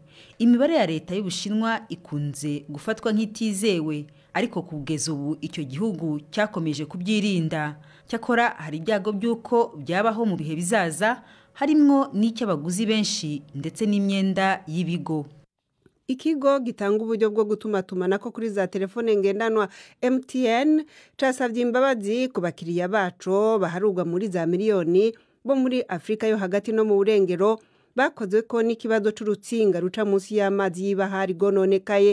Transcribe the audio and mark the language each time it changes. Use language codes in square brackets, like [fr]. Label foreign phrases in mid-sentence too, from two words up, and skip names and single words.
[rw] Imibare ya leta y'Ubushinwa ikunze gufatwa nk'itizewe, ariko kugeza ubu icyo gihugu cyakomeje kubyirinda. Cyakora hari ibyago by'uko byabaho mu bihe bizaza, harimwo n'icy'abaguzi benshi ndetse n'imyenda y'ibigo. [rn] Ikigo gitanga uburyo bwo gutumatumanako kuri za telefone ngendanwa MTN casavye imbabazi ku bakiriya baco baharugwa muri za miliyoni bo muri Afrika yo hagati no mu burengero bakoze ko n'ikibazo c'urutsinga ruca munsi y'amazi y'ibahari gononekaye.